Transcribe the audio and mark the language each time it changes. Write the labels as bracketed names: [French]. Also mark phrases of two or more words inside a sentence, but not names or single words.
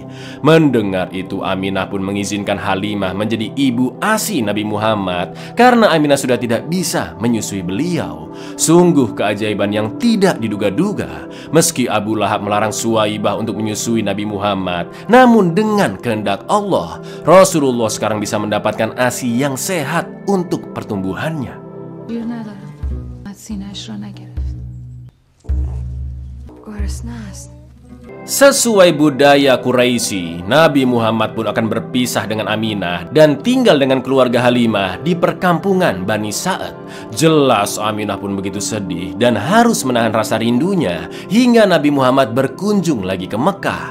[Indonesian] Mendengar itu, Aminah pun mengizinkan Halimah menjadi ibu ASI Nabi Muhammad karena Aminah sudah tidak bisa menyusui beliau. Sungguh keajaiban yang tidak diduga-duga. Meski Abu Lahab melarang Suwaibah untuk menyusui Nabi Muhammad, namun dengan kehendak Allah, Rasulullah sekarang bisa mendapatkan ASI yang sehat untuk pertumbuhannya. [Persian] گیر ندارم. از سینه‌اش را نگرفت. گرسنه است. [Indonesian] Sesuai budaya Quraisy, Nabi Muhammad pun akan berpisah dengan Aminah dan tinggal dengan keluarga Halimah di perkampungan Bani Sa'ad. Jelas Aminah pun begitu sedih dan harus menahan rasa rindunya hingga Nabi Muhammad berkunjung lagi ke Mekah.